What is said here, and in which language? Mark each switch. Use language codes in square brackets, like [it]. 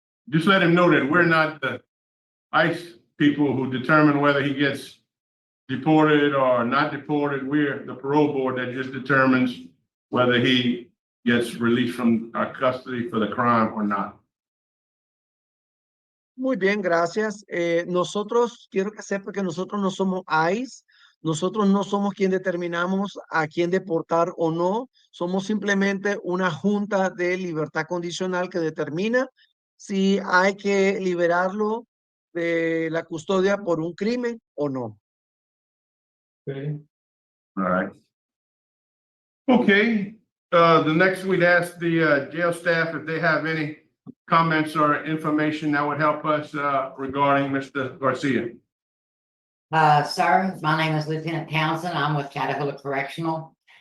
[en] Just let him know that we're not the ICE people who determine whether he gets deported or not deported. We're the parole board that just determines whether he gets released from our custody for the crime or not. [es] Muy bien, gracias. Nosotros, quiero que sepa que nosotros no somos ICE, nosotros no somos quien determinamos a quién deportar o no, somos simplemente una junta de libertad condicional que determina si hay que liberarlo de la custodia por un crimen o no. [en] Okay. All right. Okay, the next we'd ask the jail staff if they have any comments or information that would help us regarding Mr. Garcia. Sir, my name is Lieutenant Townsend. I'm with Chattahoochee Correctional.